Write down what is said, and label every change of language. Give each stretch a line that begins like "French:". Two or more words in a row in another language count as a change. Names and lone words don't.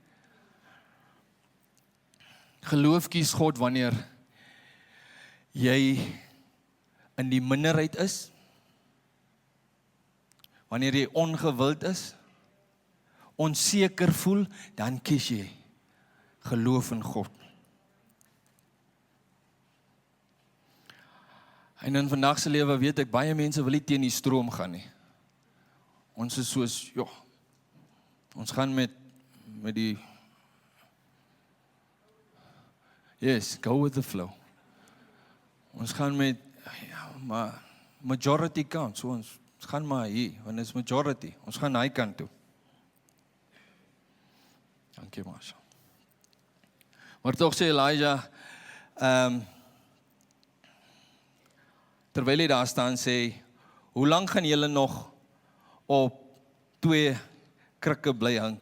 Afrikaans: Geloof kies God wanneer jy in die minderheid is, wanneer jy ongewild is, onseker voel, dan kies jy geloof in God. En in vandag se lewe weet ek, baie mense wil nie teen die stroom gaan nie. Ons is soos, ons gaan met die,
English: yes, go with the flow.
Afrikaans: Ons gaan met, maar
English: majority count,
Afrikaans: so ons gaan maar hier, want dit is majority, ons gaan na die kant toe. Dankie, Marsha. Maar toch sê Elijah, terwyl hy daar staan sê, hoe lang gaan julle nog op 2 krikke bly hink?